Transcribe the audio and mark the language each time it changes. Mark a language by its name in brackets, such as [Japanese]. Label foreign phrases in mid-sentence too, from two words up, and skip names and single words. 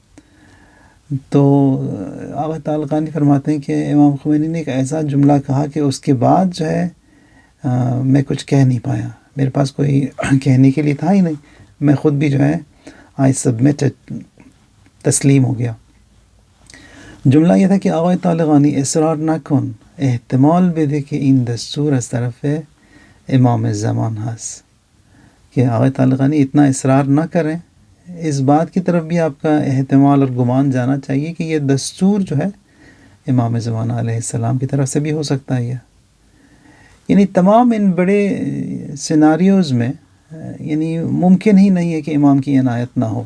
[Urdu] تو آغا طالقانی فرماتے ہیں کہ امام خمینی نے ایک ایسا جملہ کہا کہ اس کے بعد جو ہے میں کچھ کہہ نہیں پایا، میرے پاس کوئی کہنے کے لیے تھا ہی نہیں. میں خود بھی جو ہے [English] I submitted, [Urdu] تسلیم ہو گیا. [Persian] جملہ یہ تھا کہ آقای طالقانی اصرار نکن، احتمال بده که این دستور از طرف امام زمان هست. [Urdu] کہ آقای طالقانی اتنا اصرار نہ کریں، اس بات کی طرف بھی آپ کا احتمال اور گمان جانا چاہیے کہ یہ دستور جو ہے امام زمان علیہ السلام کی طرف سے بھی ہو سکتا ہے. یعنی تمام ان بڑے سیناریوز میں یعنی ممکن ہی نہیں ہے کہ امام کی عنایت نہ ہو.